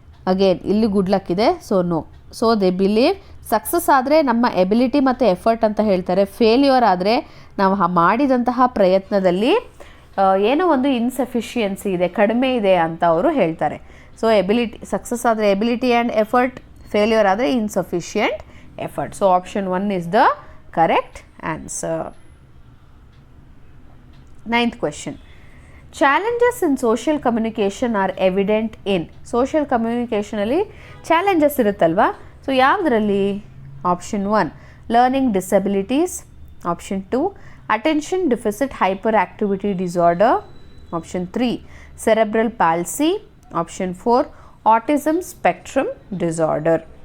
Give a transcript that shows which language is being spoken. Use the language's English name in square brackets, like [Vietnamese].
[Kannada] Again ಇಲ್ಲಿ good luck ಇದೆ, so no. [English] so they believe success [Kannada] ಆದರೆ ನಮ್ಮ ಎಬಿಲಿಟಿ ಮತ್ತು ಎಫರ್ಟ್ ಅಂತ ಹೇಳ್ತಾರೆ. ಫೇಲ್ಯೂರ್ ಆದರೆ ನಾವು ಮಾಡಿದಂತಹ ಪ್ರಯತ್ನದಲ್ಲಿ ಏನೋ ಒಂದು ಇನ್ಸಫಿಷಿಯನ್ಸಿ ಇದೆ, ಕಡಿಮೆ ಇದೆ ಅಂತ ಅವರು ಹೇಳ್ತಾರೆ. ಸೊ ಎಬಿಲಿಟಿ ಸಕ್ಸಸ್ ಆದರೆ ಎಬಿಲಿಟಿ ಆ್ಯಂಡ್ ಎಫರ್ಟ್, ಫೇಲ್ಯೂರ್ ಆದರೆ insufficient effort. So [English] Option 1 is the correct answer. 9th question. Challenges in social communication are evident in. [Kannada] Social ಕಮ್ಯುನಿಕೇಷನಲ್ಲಿ challenges ಇರುತ್ತಲ್ವಾ, ಸೊ ಯಾವುದರಲ್ಲಿ? [English] Option 1 learning disabilities, option 2 attention deficit hyper activity disorder, option 3 cerebral palsy, option 4 autism spectrum disorder.